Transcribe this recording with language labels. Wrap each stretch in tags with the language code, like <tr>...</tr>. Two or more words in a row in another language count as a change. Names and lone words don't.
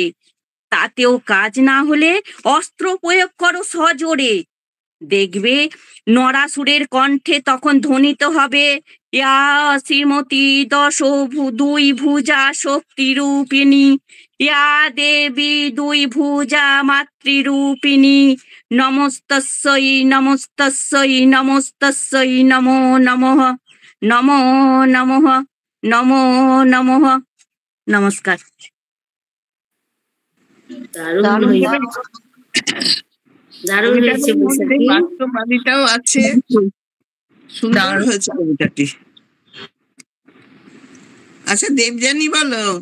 <bn>তাতেও কাজ না হলে অস্ত্র প্রয়োগ করো সজোরে। দেখবে নরাসুরের কণ্ঠে তখন ধ্বনিত হবে,</bn> <sa>ইয়া শ্রীমতী 2 ভুজা শক্তিরূপিণী, ইয়া দেবী 2 ভুজা মাতৃরূপিণী, নমস্তস্যৈ নমস্তস্যৈ নমস্তস্যৈ নমো নমঃ, নমো নমঃ, নমো নমঃ।</sa> <bn>নমস্কার। বাস্তবাদিতাও আছে, সুন্দর হয়েছে কবিতাটি। আচ্ছা দেবযানী বলো।</bn>